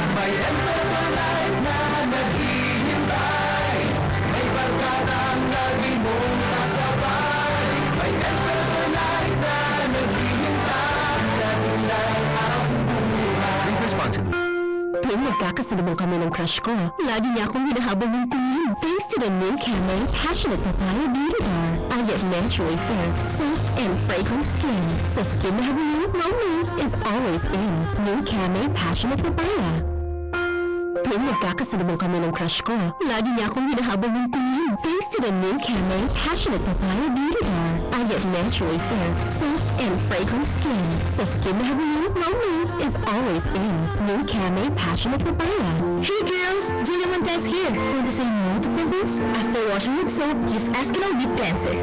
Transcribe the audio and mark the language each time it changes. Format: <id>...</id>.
<tl>May Emperor Life na naghihintay, may barkadang lagi mong kasabay. May Emperor Life na naghihintay, natilay ang buhay.</tl> <en>Drink responsibly.</en> <tl>Tuwing magkakasalubong kami ng crush ko, lagi niya akong hinahabol ng tingin.</tl> <en>Thanks to the new Camay Passionate Papaya Beauty Bar, I get naturally fair, soft, and fragrant skin. So skin</en> <tl>na habulin,</tl> <en>romance is always in. New Camay Passionate Papaya.</en> <tl>Tuwing magkakasalubong kami ng crush ko, lagi niya akong hinahabol ng tingin.</tl> <en>Thanks to the new Camay Passionate Papaya Beauty Bar, I get naturally fair, soft, and fragrant skin. So skin</en> <tl>na habulin,</tl> <en>romance is always in. New Camay Passionate Papaya. Hey girls, Julia Montez here. Want to say no to pimples? After washing with soap, use Eskinol Deep Cleanser.</en>